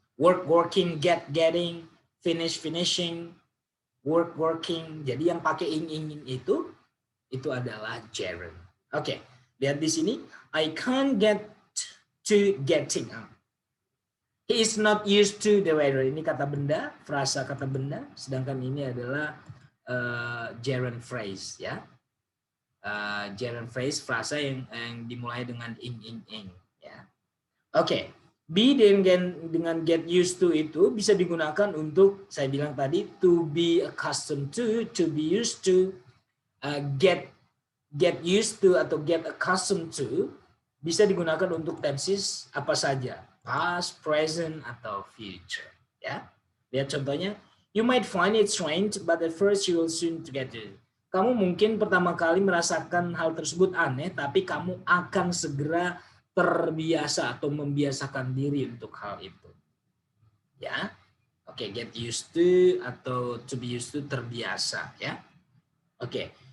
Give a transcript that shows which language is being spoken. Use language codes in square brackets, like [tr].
[en] Work, working, get, getting, finish, finishing, work, working. [id] Jadi yang pakai ing itu adalah gerund. Oke, lihat di sini. [en] I can't get to getting up. He is not used to the weather. [id] Ini kata benda, frasa kata benda. Sedangkan ini adalah gerund phrase, ya. Gerund phrase, frasa yang dimulai dengan ing. Ya. Oke. Be dengan get used to itu bisa digunakan untuk, saya bilang tadi, [en] to be accustomed to be used to, [id] get used to atau get accustomed to bisa digunakan untuk tenses apa saja, past, present, atau future. Ya, lihat contohnya. [en] You might find it strange, but at first you will soon get it. [id] Kamu mungkin pertama kali merasakan hal tersebut aneh, tapi kamu akan segera terbiasa atau membiasakan diri untuk hal itu. ya. Oke, get used to atau to be used to terbiasa ya. Oke.